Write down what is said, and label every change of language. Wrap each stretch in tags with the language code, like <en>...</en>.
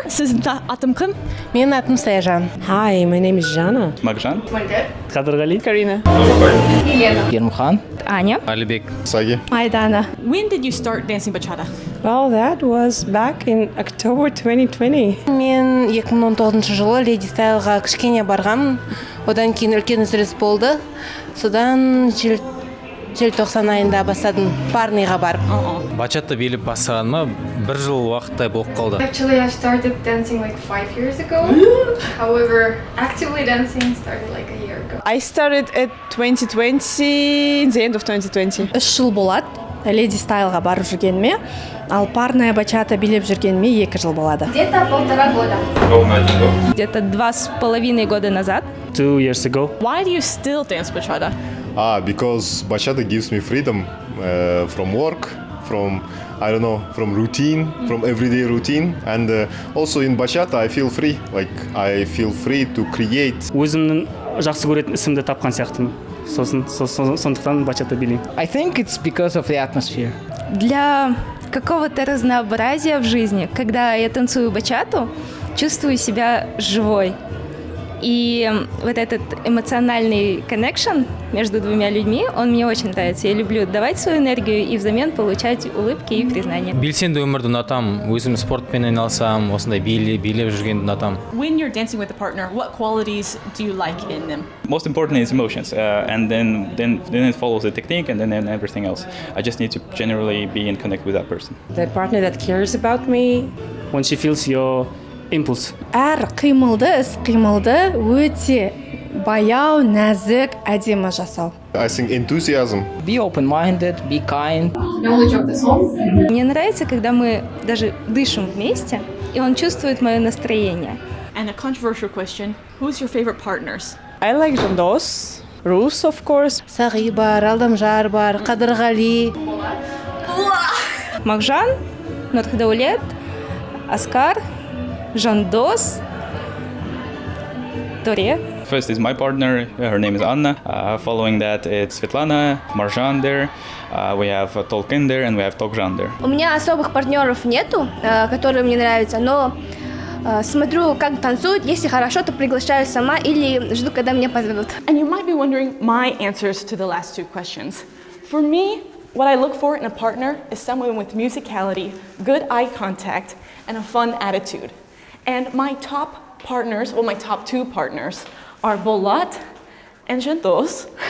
<kk>Sizin atım kim? Менің атым Саяжан.</kk> <en>Hi, my name is Jana.</en> <kk>Макжан. Қадырғали. Карина. Ермхан. Аня. Алибек. Саги. Майдана.</kk> <en>When did you start dancing bachata? Well, that was back in October 2020.</en> <kk>Мен 2019 жылы Леди Стайлға кішкене барғанмын. Одан кейін үлкен үзіліс болды. Содан желтоқсан айында бастадым парныйға барып. Бачата билеп бастағаныма 1 жыл уақыттай болып қалды.</kk> <en>Actually, I started dancing like 5 years ago. However, actively dancing started like a year ago. I started at 2020, the end of 2020.</en> <kk>3 жыл болады. Леди Стайлға барып жүргеніме, ал парная бачата билеп жүргеніме 2 жыл болады.</kk> <ru>Где-то 1,5 года. Где-то 2,5 года назад.</ru> <en>2 years ago. Why do you still dance bachata? Because bachata gives me freedom from work, from routine, from everyday routine. And also in bachata I feel free. Like I feel free to create.</en> <kk>Өзімнің жақсы көретін ісімді тапқан сияқтымын. Сондықтан бачата билеймін.</kk> <en>I think it's because of the atmosphere.</en> <ru>Для какого-то разнообразия в жизни, когда я танцую бачату, чувствую себя живой. И вот этот эмоциональный</ru> <en>connection</en> <ru>между двумя людьми, он мне очень нравится. Я люблю давать свою энергию и взамен получать улыбки и признания.</ru> <kk>Белсенді өмірді ұнатам, өзім спортпен айналысам, осындай билеп жүргенді ұнатам.</kk> <en>When you're dancing with a partner, what qualities do you like in them? Most important is emotions, and then it follows the technique, and then everything else. I just need to generally be in connect with that person. The partner that cares about me. When she feels your impulse.</en> <kk>Әр қимылды, іс-қимылды өте баяу, нәзік, әдемі жасау.</kk> <en>I think enthusiasm. Be open-minded, be kind. Knowledge of the song.</en> <ru>Мне нравится, когда мы даже дышим вместе, и он чувствует мое настроение.</ru> <en>And a controversial question, who's your favorite partners? I like Жандос, Рус, of course.</en> <kk>Сағи бар, Алдамжар бар, Қадырғали. Макжан, Нұрхдаулет, Аскар, Жандос, Торе.</kk> <en>First is my partner, her name is Anna. Following that, it's Svetlana, Marjan there. We have Tolkien there, and we have Tokjan there.</en> <ru>У меня особых партнеров нету, которые мне нравятся, но смотрю, как танцуют. Если хорошо, то приглашаю сама или жду, когда меня позовут.</ru> <en>And you might be wondering my answers to the last 2 questions. For me, what I look for in a partner is someone with musicality, good eye contact, and a fun attitude. And my top partners, well, my top 2 partners are Bolat and Jantos.</en>